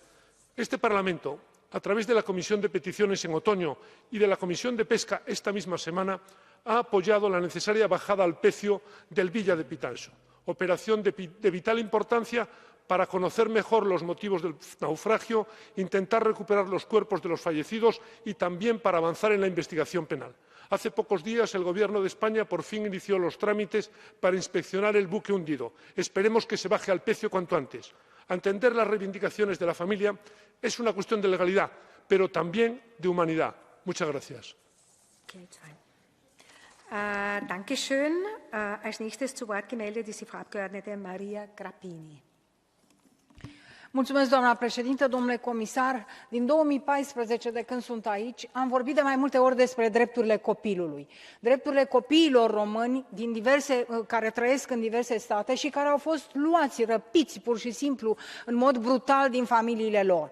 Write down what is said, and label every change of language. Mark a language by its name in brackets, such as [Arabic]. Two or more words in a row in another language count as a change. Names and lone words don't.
[Spanish] Este Parlamento, a través de la Comisión de Peticiones en otoño y de la Comisión de Pesca esta misma semana, ha apoyado la necesaria bajada al pecio del Villa de Pitancho, operación de vital importancia para conocer mejor los motivos del naufragio, intentar recuperar los cuerpos de los fallecidos y también para avanzar en la investigación penal. Hace pocos días el Gobierno de España por fin inició los trámites para inspeccionar el buque hundido. Esperemos que se baje al pecio cuanto antes. Atender las reivindicaciones de la familia es una cuestión de legalidad, pero también de humanidad. Muchas gracias. [German] Dankeschön. Als nächstes zu Wort gemeldet ist die Frau Abgeordnete Maria Grappini. [Romanian] Mulțumesc, doamna președintă, domnule comisar. Din 2014, de când sunt aici, am vorbit de mai multe ori despre drepturile copilului. Drepturile copiilor români care trăiesc în diverse state și care au fost luați, răpiți pur și simplu, în mod brutal din familiile lor.